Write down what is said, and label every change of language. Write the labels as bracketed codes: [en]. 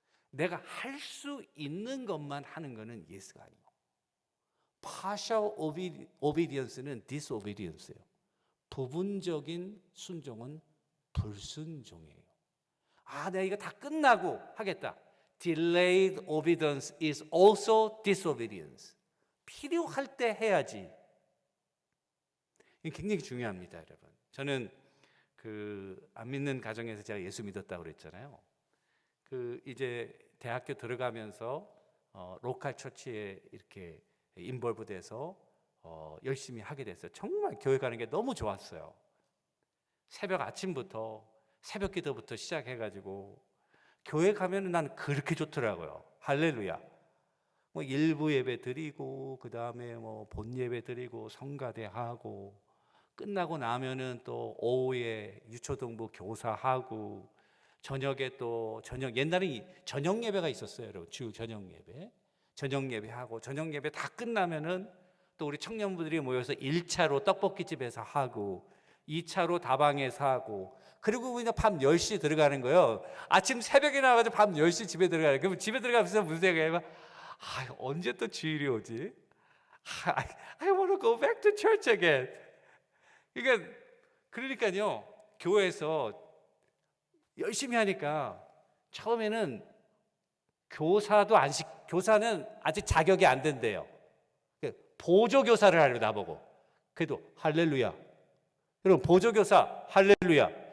[ko] 내가 할 수 있는 것만 하는 거는 예스가 아니고 partial obedience 는 disobedience예요. 부분적인 순종은 불순종이에요. 내가 이거 다 끝나고 하겠다. [en] Delayed obedience is also disobedience. [ko] 필요할 때 해야지. 이게 굉장히 중요합니다, 여러분. 저는 안 믿는 가정에서 제가 예수 믿었다고 그랬잖아요. 이제 대학교 들어가면서 로컬 처치에 이렇게 인볼브돼서 열심히 하게 됐어요. 정말 교회 가는 게 너무 좋았어요. 새벽 아침부터 새벽 기도부터 시작해가지고 교회 가면은 난 그렇게 좋더라고요. 할렐루야. 뭐 일부 예배 드리고 그 다음에 뭐 본 예배 드리고 성가대 하고 끝나고 나면은 또 오후에 유초등부 교사하고 저녁에 또 옛날에 저녁 예배가 있었어요, 여러분. 주 저녁 예배. 저녁 예배하고 저녁 예배 다 끝나면은 또 우리 청년부들이 모여서 1차로 떡볶이집에서 하고 2차로 다방에서 하고 그리고 그냥 밤 10시 들어가는 거예요. 아침 새벽에 나와가지고 밤 10시 집에 들어가요. 그럼 집에 들어가면서 무슨 생각해요? 언제 또 주일이 오지? [en] I want to go back to church again. [ko] 그러니까요, 교회에서 열심히 하니까 처음에는 교사는 아직 자격이 안 된대요. 보조교사를 하려고 나보고. 그래도 할렐루야. 여러분 보조교사 할렐루야.